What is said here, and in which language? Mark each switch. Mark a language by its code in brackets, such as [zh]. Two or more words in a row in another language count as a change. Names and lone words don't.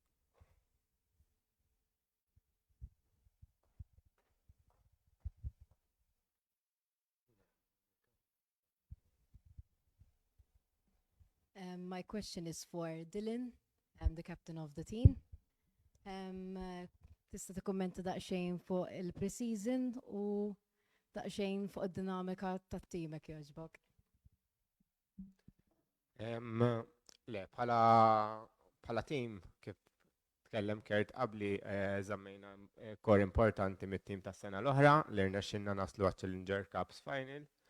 [en] My question is for Dylan, the captain of the team. [mt] Tista tikkommenta daqsxejn fuq il-pre-season u daqsxejn fuq id-dinamika tat-teamek jogħġbok. Le, bħala team kif tkellem Kert qabli żammejna kor importanti mit-team tas-sena l-oħra li rnexxinna naslu għaċ-Challenger Cups Final.